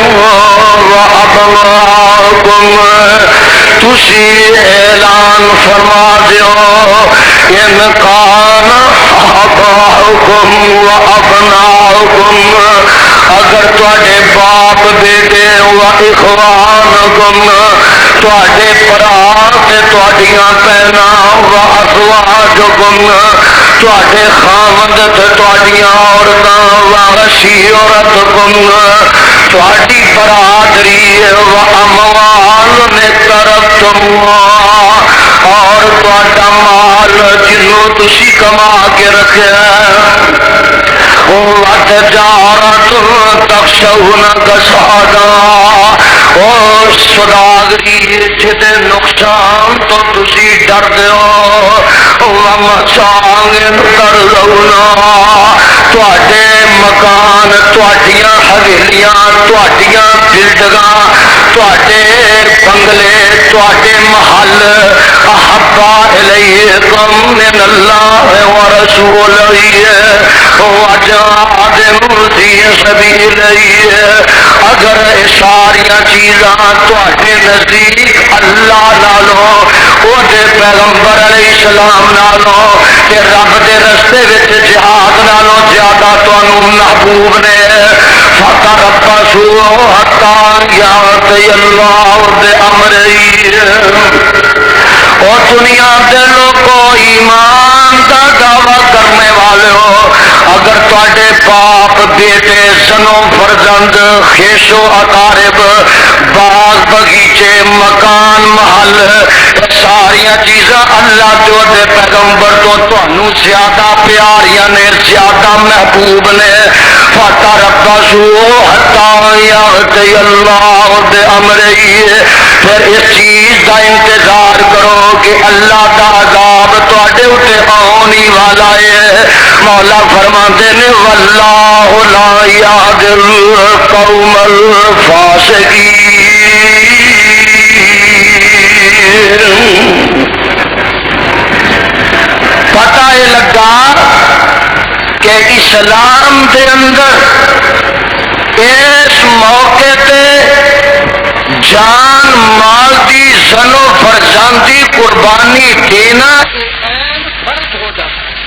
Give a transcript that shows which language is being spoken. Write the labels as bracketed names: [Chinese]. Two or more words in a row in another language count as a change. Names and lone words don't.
[Punjabi] وابناؤکم تسی اعلان فرما دیو [Arabic] ان کان آباؤکم وابناؤکم [Punjabi] اگر تواڈے باپ بیٹے [Arabic] و اخوانکم [Punjabi] تواڈے برا تے تواڈیاں بہناں [Arabic] و ازواجکم [Punjabi] تواڈے خاوند تے تواڈیاں عورتاں [Arabic] و عشیرتکم [Punjabi] تواڈی برادری [Arabic] و اموال اقترفتم [Punjabi] اور تواڈا مال جنوں تسی کما کے رکھیا [Arabic] وتجارت تخشون کسادا [Punjabi] اور سوداگری جدے نقصان تو تسی ڈر دیو [Arabic] ومساغن ترضونا [Punjabi] تواڈے مکان تواڈیاں حویلیاں تواڈیاں بلڈنگاں تواڈے بنگلے تواڈے محل [Arabic] احبا الیکم من اللہ ورسولہ وجہاد فی سبیلہ [Punjabi] اگر ساریاں چیزاں تواڈے نزدیک اللہ نالوں او دے پیغمبر علیہ السلام نالوں تے رب دے رستے وچ جہاد نالوں زیادہ تانوں محبوب نے [Arabic] فتربصوا حتی یأتی اللہ بأمرہ [Punjabi] اور دنیا دے لوگوں ایمان دا دعویٰ کرنے والے ہو اگر تواڈے باپ بیٹے زنو فرزند خیش و اقارب باغ بغیچے مکان محل ساریاں چیزاں اللہ جو دے پیغمبر تو تانوں زیادہ پیاریاں نے زیادہ محبوب نے [Arabic] فتربصوا حتی یأتی اللہ بأمرہ [Urdu] پھر اس چیز کا انتظار کرو کہ اللہ کا عذاب [Punjabi] تواڈے اوتے آنی والا ہے مولا فرماندے نے [Arabic] واللہ لا یہدی القوم [Punjabi] الفاسقین پتہ یہ لگا کہ اسلام دے اندر اس موقع تے جان مال دی زن و فرزند دی قربانی دینا فرض ہو جاتا